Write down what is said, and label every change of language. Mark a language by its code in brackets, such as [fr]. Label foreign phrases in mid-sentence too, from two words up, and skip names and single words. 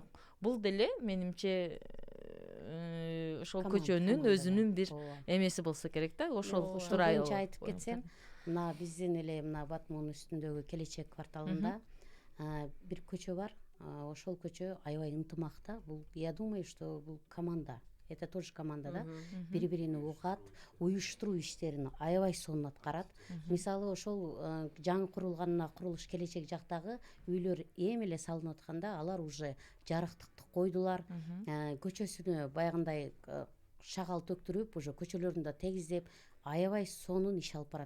[ky] Бул деле менимче ошол көчөнүн өзүнүн бир эмеси болсо керек да. Ошол турайы айтып кетсем, мына биздин эле мына Батмунун үстүндөгү Келечек кварталында бир көчө бар. Ошол көчө аябай ынтымакта. Бул, [ru] я думаю, что бул команда. Это тоже команда, да? [ky] Бири-бирини угат, уюштуруу иштерин аябай сонун аткарат. Мисалы, ошол жаңы курулганына курулуш Келечек жактагы үйлөр эми эле салынып атканда, алар уже жарыктыкты койдулар. Көчөсүнө баягындай шагал төктүрүп, уже көчөлөрүн да тегиздеп, аябай сонун иш алып барат.